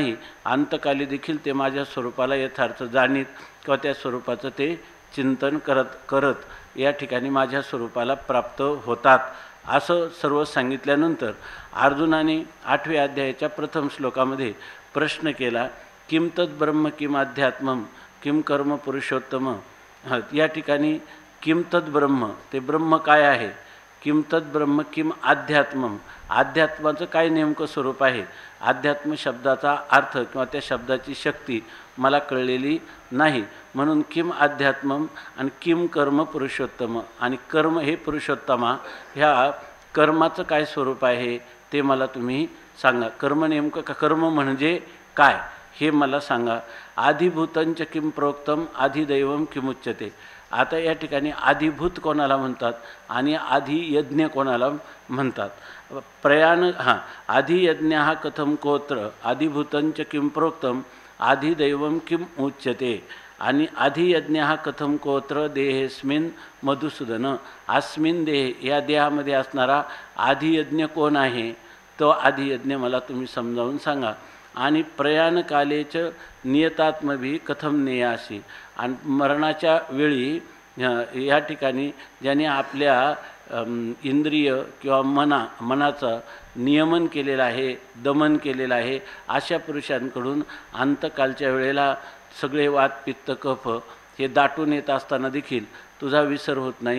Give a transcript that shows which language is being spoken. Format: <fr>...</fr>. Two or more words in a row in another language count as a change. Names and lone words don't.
<mr>अंतकाली देखील ते माझ्या स्वरूपाला यथार्थ जाणीत किंवा त्या स्वरूपाचं ते चिंतन करत करत या ठिकाणी माझ्या स्वरूपाला प्राप्त होतात असं सर्व सांगितल्यानंतर अर्जुनाने 8व्या अध्यायाच्या प्रथम श्लोकामध्ये प्रश्न केला,</mr> <sa>किम तत् ब्रह्म किम अध्यात्मम किम कर्म पुरुषोत्तम.</sa> <mr>या ठिकाणी</mr> <sa>किम तत् ब्रह्म,</sa> <mr>ते ब्रह्म काय आहे,</mr> <sa>किम तत् ब्रह्म किम अध्यात्मम,</sa> <mr>अध्यात्माचं काय नेमकं स्वरूप आहे. अध्यात्म शब्दाचा अर्थ किंवा त्या शब्दाची शक्ती मला कळलेली नाही, म्हणून</mr> <sa>किम अध्यात्मम</sa> <mr>आणि</mr> <sa>किम कर्म पुरुषोत्तम,</sa> <mr>आणि कर्म हे पुरुषोत्तमा, ह्या कर्माचं काय स्वरूप आहे ते मला तुम्ही सांगा. कर्म नेमकं का, कर्म म्हणजे काय हे मला सांगा.</mr> <sa>आधिभूतंच किम प्रोक्तम आधिदैवम किमुच्यते.</sa> <mr>आता या ठिकाणी आधिभूत कोणाला म्हणतात आणि आधियज्ञ कोणाला म्हणतात.</mr> <sa>आधियज्ञ हा कथम कोत्र आधिभूतंच किम प्रोक्तम आधिदैवम किम उच्यते.</sa> <mr>आणि आधियज्ञ हा</mr> <sa>कथम कोत्र देहेस्मिन मधुसूदन, अस्मिन देह,</sa> <mr>या देहामध्ये असणारा आधियज्ञ कोण आहे, तो आधियज्ञ मला तुम्ही समजावून सांगा.</mr> <sa>आणि प्रयाणकालेच नियतात्मभी कथम नेयासी,</sa> <mr>आणि मरणाच्या वेळी या ठिकाणी ज्याने आपल्या इंद्रिय किंवा मनाचं नियमन केलेलं आहे, दमन केलेलं आहे, अशा पुरुषांकडून अंतकालच्या वेळेला सगळे वात पित्त कफ हे दाटून येत असताना देखील तुझा विसर होत नाही.</mr>